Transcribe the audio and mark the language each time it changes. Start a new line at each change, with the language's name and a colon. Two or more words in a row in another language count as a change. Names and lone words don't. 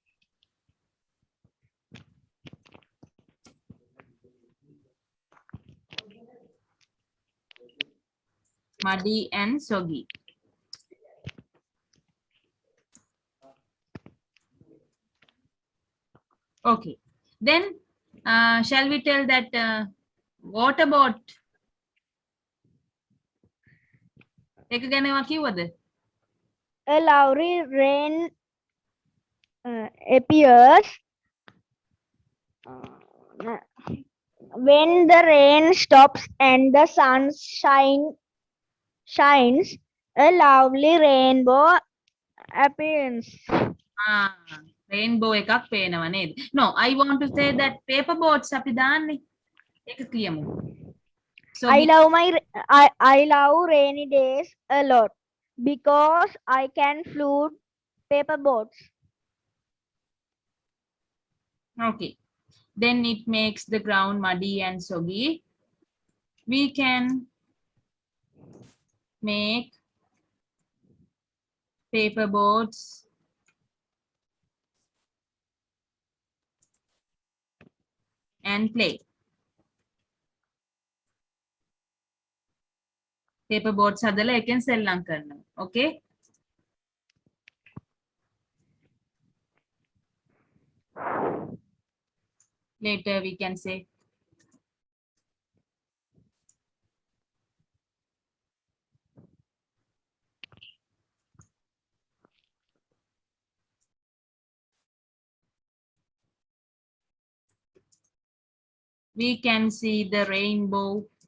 English: muddy and soggy. Okay. Then shall we tell that what about
Sinhala: එක ගැන කිව්වද?
English: A lovely rain appears when the rain stops and the sun shines. A lovely rainbow appears.
Sinhala: rainbow එකක් පේනවා නේද?
English: No, I want to say that paper boats
Sinhala: අපි දාන්නේ. ඒක කියමු.
English: So I love rainy days a lot because I can float paper boats. okay. Then it makes the ground muddy and soggy. We can make paper boats and play. Paper boats
Sinhala: හදලා එකෙන් සෙල්ලම් කරනවා.
English: Okay. Later we can say. We can see the rainbow.